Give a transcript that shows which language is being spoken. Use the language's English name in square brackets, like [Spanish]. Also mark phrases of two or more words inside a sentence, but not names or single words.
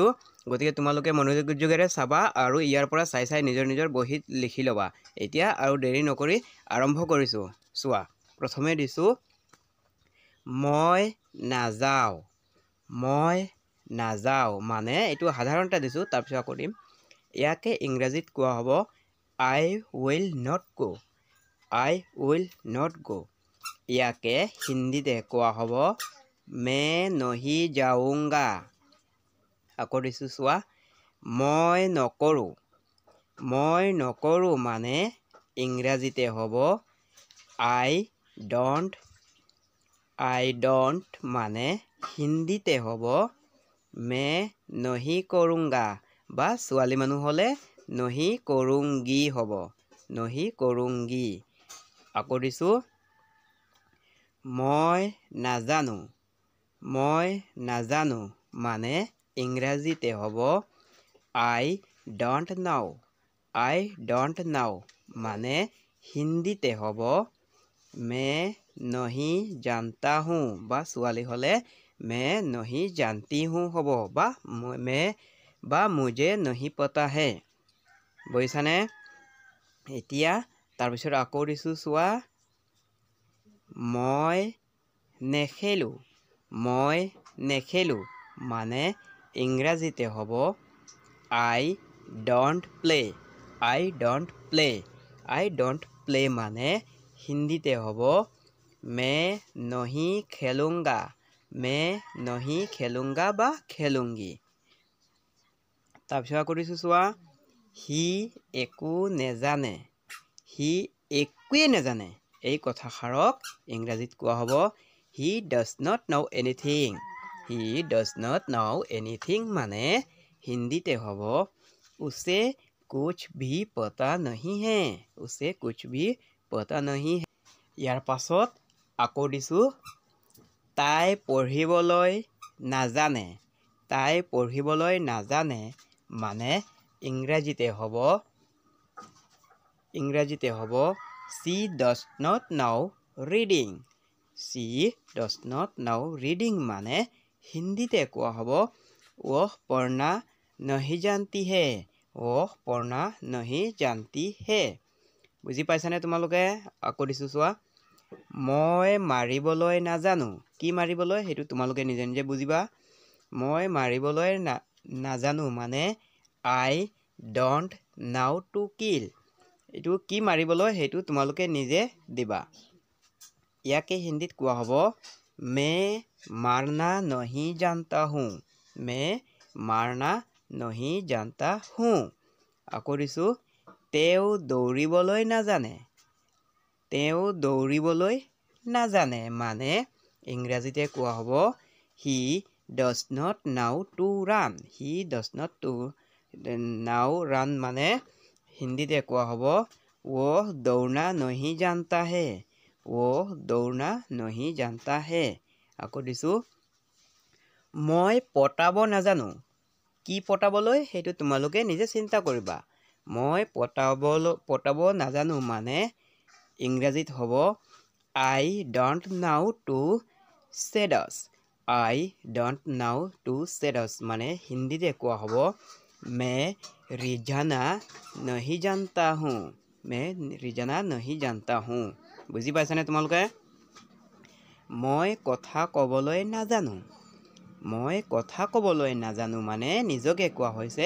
[Assamese] গতিকে তোমালোকে মনোযোগেৰে চাবা আৰু ইয়াৰ পৰা চাই চাই নিজৰ বহীত লিখি ল'বা। এতিয়া আৰু দেৰি নকৰি আৰম্ভ কৰিছোঁ। চোৱা, প্ৰথমে দিছোঁ মই নাযাওঁ। মই নাযাওঁ মানে এইটো সাধাৰণতে দিছোঁ, তাৰপিছত আকৌ দিম। ইয়াকে ইংৰাজীত কোৱা হ'ব [English] I will not go. I will not go. [Assamese] ইয়াকে হিন্দীতে কোৱা হ'ব [Hindi] मैं नहीं जाऊंगा। [Assamese] আকৌ দিছোঁ চোৱা, মই নকৰোঁ। মই নকৰোঁ মানে ইংৰাজীতে হ'ব [English] I don't. I don't [Assamese] মানে হিন্দীতে হ'ব [Hindi] मैं नहीं करूँगा, [Assamese] বা ছোৱালী মানুহ হ'লে [Hindi] नहीं करूँगी [Assamese] হ'ব, [Hindi] नहीं करूँगी। [Assamese] আকৌ দিছোঁ মই নাজানো। মই নাজানো মানে ইংৰাজীতে হ'ব [English] I don't know. I don't know [Assamese] মানে হিন্দীতে হ'ব [Hindi] मैं नहीं जानता हूँ, [Assamese] বা ছোৱালী হ'লে [Hindi] मैं नहीं जानती हूँ [Assamese] হ'ব, বা [Hindi] मुझे नहीं पता है। [Assamese] বুজিছানে? এতিয়া তাৰপিছত আকৌ দিছোঁ চোৱা, মই নেখেলোঁ। মই নেখেলোঁ মানে ইংৰাজীতে হ'ব I don't play. [English] I don't play. I don't play [Assamese] মানে হিন্দীতে হ'ব [Hindi] मैं नहीं खेलूँगा. मैं नहीं खेलूँगा বা খেলুংগি। [Assamese] তাৰপিছত আকৌ দিছোঁ চোৱা, সি একো নেজানে। সি একোৱে নেজানে। এই কথাষাৰক ইংৰাজীত কোৱা হ'ব [English] He does not know anything. He does not know anything [Assamese] মানে হিন্দীতে হ'ব [Hindi] उसे कुछ भी पता नहीं है. उसे कुछ भी पता नहीं है. [Assamese] ইয়াৰ পাছত আকৌ দিছোঁ তাই পঢ়িবলৈ নাজানে। তাই পঢ়িবলৈ নাজানে মানে ইংৰাজীতে হ'ব [English] she does not know reading. She does not know reading [Assamese] মানে হিন্দীতে কোৱা হ'ব [Hindi] वह पढ़ना नहीं जानती है. वह पढ़ना नहीं जानती है. [Assamese] বুজি পাইছানে তোমালোকে? আকৌ দিছোঁ চোৱা, মই মাৰিবলৈ নাজানো। কি মাৰিবলৈ সেইটো তোমালোকে নিজে নিজে বুজিবা। মই মাৰিবলৈ নাজানো মানে [English] I don't know to kill. [Assamese] এইটো কি মাৰিবলৈ সেইটো তোমালোকে নিজে দিবা। ইয়াকে হিন্দীত কোৱা হ'ব [Hindi] मैं मारना नहीं जानता हूँ. मैं मारना नहीं जानता हूँ. [Assamese] আকৌ দিছোঁ তেওঁ দৌৰিবলৈ নাজানে। তেওঁ দৌৰিবলৈ নাজানে মানে ইংৰাজীতে কোৱা হ'ব [English] He does not know to run. He does not know run [Assamese] মানে হিন্দীতে কোৱা হ'ব [Hindi] वह दौड़ना नहीं जानता है. वह दौड़ना नहीं जानता है. [Assamese] আকৌ দিছোঁ মই পতাব নাজানো। কি পতাবলৈ সেইটো তোমালোকে নিজে চিন্তা কৰিবা। মই পতাব নাজানো মানে ইংৰাজীত হ'ব [English] I don't know to seduce. I don't know to seduce [Assamese] মানে হিন্দীতে কোৱা হ'ব [Hindi] मैं रिझाना नहीं जानता हूँ. मैं रिझाना नहीं जानता हूँ. [Assamese] বুজি পাইছানে তোমালোকে? মই কথা ক'বলৈ নাজানো। মই কথা ক'বলৈ নাজানো মানে নিজকে কোৱা হৈছে।